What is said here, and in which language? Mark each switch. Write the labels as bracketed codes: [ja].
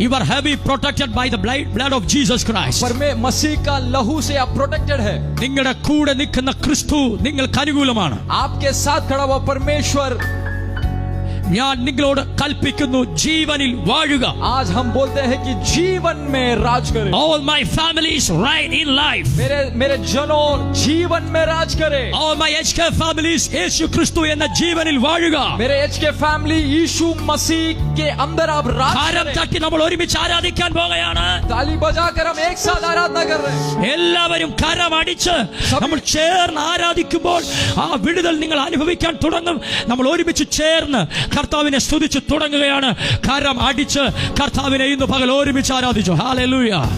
[en] You are heavy protected by the blood of Jesus Christ. [hi] मसीह का लहू से आप protected है. [ml] നിങ്ങളുടെ കൂടെ നിൽക്കുന്ന ക്രിസ്തു നിങ്ങൾക്ക് അനുകൂലമാണ്. [hi] आपके साथ खड़ा हुआ परमेश्वर. [ml] ഞാൻ നിങ്ങളോട് കൽപ്പിക്കുന്നു, ജീവനിൽ വാഴുക. [hi] आज हम बोलते हैं कि जीवन में राज करे. [en] All my families reign in life. [hi] मेरे जनों जीवन में राज करे. [en] All my HK families [ml] യേശു ക്രിസ്തു എന്ന ജീവനിൽ വാഴുക. [hi] मेरे HK family यीशु मसीह के अंदर आप राज करें. [ml] കരം തട്ടി നമ്മൾ ഒരുമിച്ച് ആരാധിക്കാൻ പോകുകയാണ്. [hi] ताली बजाकर हम एक साथ आराधना कर रहे हैं. [ml] എല്ലാവരും കരം അടിച്ച് നമ്മൾ ചേർന്ന് ആരാധിക്കുമ്പോൾ ആ വിടുതൽ നിങ്ങൾ അനുഭവിക്കാൻ തുടങ്ങും. നമ്മൾ ഒരുമിച്ച് ചേർന്ന് കർത്താവിനെ സ്തുതിച്ച് തുടങ്ങുകയാണ്. കരം അടിച്ച് കർത്താവിനെ ഇന്ന് പകൽ ഒരുമിച്ച് ആരാധിച്ചു. ഹല്ലേലൂയ.